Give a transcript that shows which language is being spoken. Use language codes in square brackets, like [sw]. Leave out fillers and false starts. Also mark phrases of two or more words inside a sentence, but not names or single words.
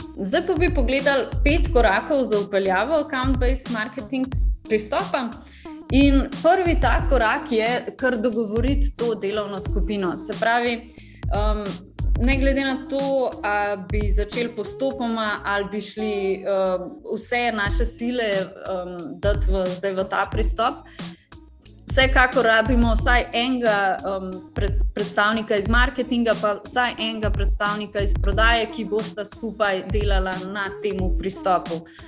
[sl] Zdaj pa bi pogledali 5 korakov za vpeljavo [en] account-based marketing [sl] pristopa. In prvi ta korak je kar dogovoriti to delovno skupino. Se pravi, ne glede na to, ali bi začeli postopoma ali bi šli vse naše sile dati zdaj v ta pristop, vsekakor rabimo vsaj enega predstavnika iz marketinga, pa vsaj enega predstavnika iz prodaje, ki bosta skupaj delala na temu pristopu.